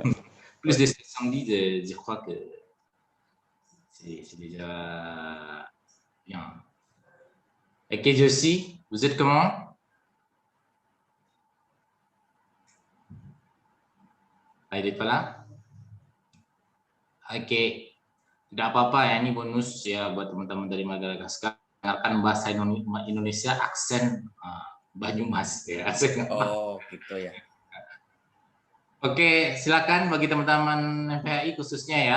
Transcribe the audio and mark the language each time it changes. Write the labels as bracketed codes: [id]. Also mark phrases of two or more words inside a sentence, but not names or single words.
[fr] Plus de 70, je crois que c'est déjà bien. Et que je suis, vous êtes comment? Il n'est pas là? [id] Oke, tidak apa-apa ya, ini bonus ya buat teman-teman dari Madagaskar. Dengarkan bahasa Indonesia aksen Banyumas ya. Oh, gitu ya. Oke, silakan bagi teman-teman MPHI khususnya ya.